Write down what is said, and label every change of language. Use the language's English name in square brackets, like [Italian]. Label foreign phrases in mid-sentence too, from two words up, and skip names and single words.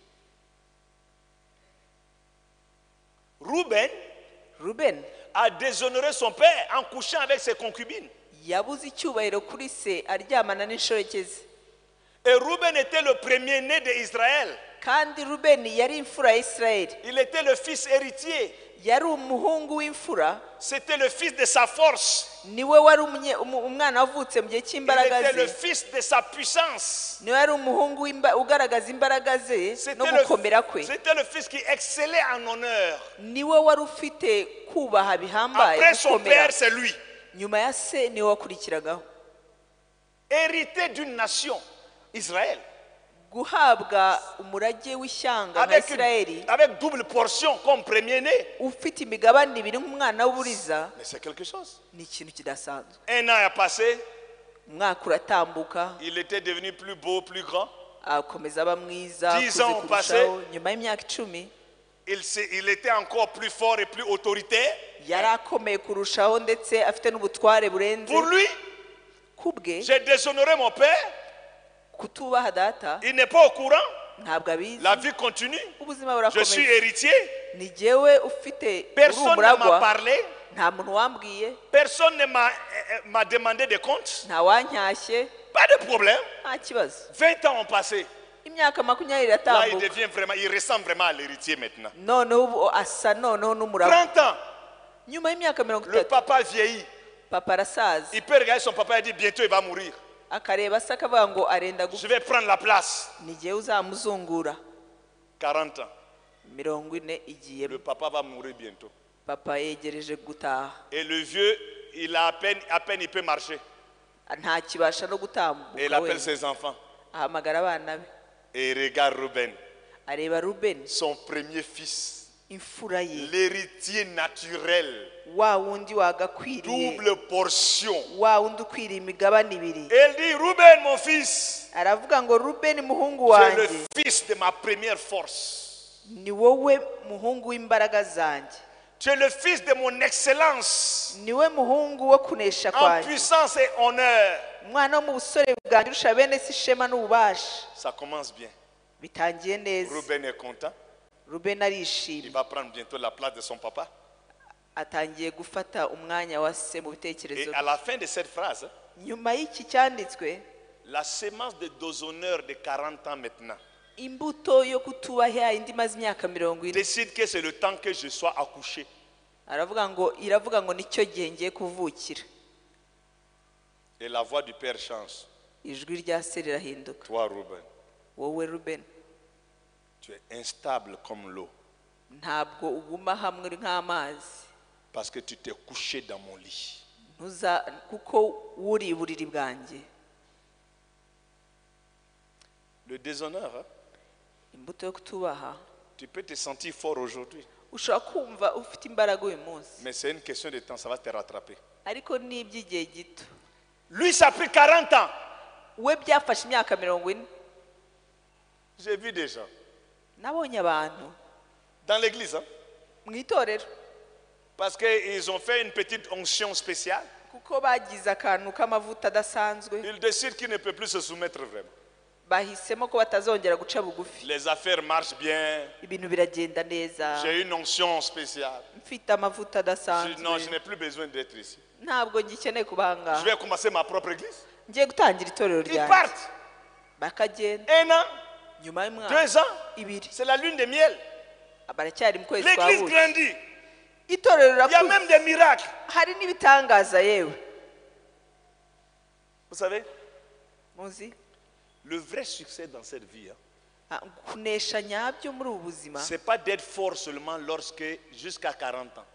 [French] Ruben a déshonoré son père en couchant avec ses concubines. [Kinyarwanda] yabuze icyubahiro kuri se aryamana n'inshoreke ze. [French] Et Ruben était le premier-né d'Israël. [Kinyarwanda] kandi rubeni yari imfura ya isirayeli. [French] Il était le fils héritier. [Kinyarwanda] yari umuhungu w'imfura. [French] C'était le fils de sa force. [Kinyarwanda] niwe wari umwana wavutse mu gihe [French] Il [Kinyarwanda] cy'imbaraga [French] était le [Kinyarwanda] ze. [French] fils de sa puissance. [Kinyarwanda] niwe yari umuhungu ugaragaza imbaraga ze no gukomera kwe. [French] C'était le fils qui excellait en honneur. [Kinyarwanda] niwe wari ufite kubaha bihambaye [French] Après son [Kinyarwanda] gukomera. [French] père, c'est lui. [Kinyarwanda] nyuma ya se niwe wakurikiragaho. [French] Hérité d'une nation, Israël. [Kinyarwanda] guhabwa umurage w'ishyanga nka isirayeli [French] Avec double portion comme premier-né. [Kinyarwanda] ufite imigabane ibiri nk'umwana w'uburiza [French] Mais c'est quelque chose. [Kinyarwanda] ni ikintu kidasanzwe. [French] Un an a passé. [Kinyarwanda] umwaka uratambuka [French] Il était devenu plus beau, plus grand. [Kinyarwanda] akomeza aba mwiza [French] 10 ans ont [Kinyarwanda] kurushaho. nyuma y'imyaka 10 [French] Il était encore plus fort et plus autoritaire. [Kinyarwanda] yari akomeye kurushaho ndetse afite n'ubutware burenze. [French] Pour lui, [Kinyarwanda] kubwe [French] j'ai déshonoré mon père. [Kinyarwanda] kutubaha data [French] Il n'est pas au courant. [Kinyarwanda] ntabwo abizi. [French] La vie continue. [Kinyarwanda] ubuzima [French] Je suis [Kinyarwanda] burakomeye. [French] héritier. [Kinyarwanda] ni jyewe ufite uri [French] Personne ne m'a [Kinyarwanda] umuragwa. [French] parlé. [Kinyarwanda] nta muntu wambwiye. [French] Personne ne m'a demandé des comptes. [Kinyarwanda] nta wanyashye. [French] Pas de problème. [Kinyarwanda] nta kibazo. [French] 20 ans ont passé. [Kinyarwanda] imyaka 20 [French] Là, [Kinyarwanda] iratambuka. [French] il ressemble vraiment à l'héritier maintenant. [Kinyarwanda] noneho ubu asa noneho n'umuragwa. [French] 30 ans. [Kinyarwanda] nyuma y'imyaka [French] Le [Kinyarwanda] 30 [French] papa vieillit. [Kinyarwanda] papa arasaza. [French] Il peut regarder son papa et dire bientôt il va mourir. [Kinyarwanda] akareba se akavuga ngo arenda [French] Je vais prendre la place. [Kinyarwanda] ni jyewe uzamuzungura. [French] 40 ans. [Kinyarwanda] 40 igiye. [French] Le papa va mourir bientôt. [Kinyarwanda] papa yegereje gutaha. [French] Et le vieux, il a à peine il peut marcher. [Kinyarwanda] nta kibasha no [French] Et il [Kinyarwanda] gutambuka. [French] appelle [Kinyarwanda] we [French] ses enfants. [Kinyarwanda] ahamagara abana be. [French] Et il regarde Ruben, [Kinyarwanda] areba rubeni [French] son premier fils, [Kinyarwanda] imfura ye. [French] l'héritier naturel, [Kinyarwanda] wa wundi wagakwiriye. [French] double portion. [Kinyarwanda] wa wundi ukwiriye imigabane ibiri. [French] Et il dit, Ruben, mon fils, [Kinyarwanda] aravuga ngo rubeni muhungu [French] tu es le [Kinyarwanda] wanjye [French] fils de ma première force. [Kinyarwanda] ni wowe muhungu w'imbaraga zanjye. [French] Tu es le fils de mon excellence, [Kinyarwanda] niwe muhungu wo kunesha [French] en [Kinyarwanda] kwanjye. [French] puissance et honneur. [Kinyarwanda] umwana wo mu busore bwanjye urusha bene se ishema n'ububasha. [French] Ça commence bien. [Kinyarwanda] bitangiye neza. [French] Ruben est content. [Kinyarwanda] rubeni [French] Il [Kinyarwanda] arishimye. [French] va prendre bientôt la place de son papa. [Kinyarwanda] atangiye gufata umwanya wa se mu bitekerezo [French] Et à la fin de cette phrase, [Kinyarwanda] nyuma y'iki cyanditswe [French] la sémence de déshonneur de 40 ans maintenant [Kinyarwanda] imbuto yo kutubaha indi maze imyaka 40 [French] décide que c'est le temps que je sois accouché. [Kinyarwanda] iravuga ngo nicyo gihe ngiye kuvukira. [French] Et la voix du père change. [Kinyarwanda] ijwi rya se rirahinduka. [French] Toi, Ruben, [Kinyarwanda] wowe rubeni [French] tu es instable comme l'eau [Kinyarwanda] ntabwo uguma hamwe uri nk'amazi. [French] parce que tu t'es couché dans mon lit. [Kinyarwanda] kuko wuri iburiri bwanjye. [French] Le déshonneur, hein, [Kinyarwanda] imbuto yo kutubaha [French] tu peux te sentir fort aujourd'hui, [Kinyarwanda] ushobora kumva ufite imbaraga uyu munsi [French] mais c'est une question de temps, ça va te rattraper. [Kinyarwanda] ariko ni iby'igihe gito. [French] Lui, ça a pris 40 ans. [Kinyarwanda] we byafashe imyaka 40. [French] J'ai vu des gens [Kinyarwanda] nabonye abantu [French] dans l'église, hein, [Kinyarwanda] mu itorero [French] parce qu'ils ont fait une petite onction spéciale. [Kinyarwanda] kuko bagize akantu k'amavuta adasanzwe. [French] Ils décident qu'ils ne peuvent plus se soumettre vraiment. [Kinyarwanda] bahisemo ko batazongera guca bugufi. [French] Les affaires marchent bien. [Kinyarwanda] ibintu biragenda neza. [French] J'ai une onction spéciale. [Kinyarwanda] mfite amavuta [French] Non, [Kinyarwanda] adasanzwe. [French] je n'ai plus besoin d'être ici. [Kinyarwanda] ntabwo ngikeneye kuba [French] Je [Kinyarwanda] ngaha. [French] vais commencer ma propre église. [Kinyarwanda] ngiye gutangira itorero [French] Ils [Kinyarwanda] ryanjye. [French] partent. [Kinyarwanda] bakagenda [French] 1 an, [Kinyarwanda] nyuma [French] 2 [Kinyarwanda] y'umwaka [French] ans. [Kinyarwanda] 2 [French] C'est la lune de miel. [Kinyarwanda] baracyari mu kwezi kwa [French] L'église [Kinyarwanda] buki. [French] grandit. [Kinyarwanda] itorero [French] Il y a même [Kinyarwanda] rirakuze. [French] des miracles. [Kinyarwanda] hari n'ibitangaza yewe. [French] Vous savez, [Kinyarwanda] muzi [French] le vrai succès dans cette vie, hein, [Kinyarwanda] kunesha nyabyo muri ubu buzima [French] c'est pas d'être fort seulement jusqu'à 40 ans.